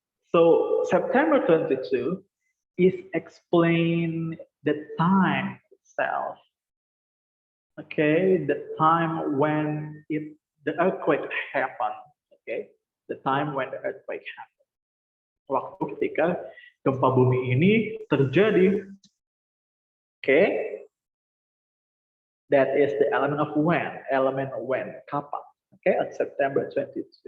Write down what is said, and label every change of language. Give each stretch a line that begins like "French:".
English: So September 22 is explain the time itself. Okay, the time when the earthquake happened. Okay, the time when the earthquake happened.
Indonesian: Waktu ketika gempa bumi ini terjadi.
English: Okay. That is the element of when, kapan, okay, on September 22.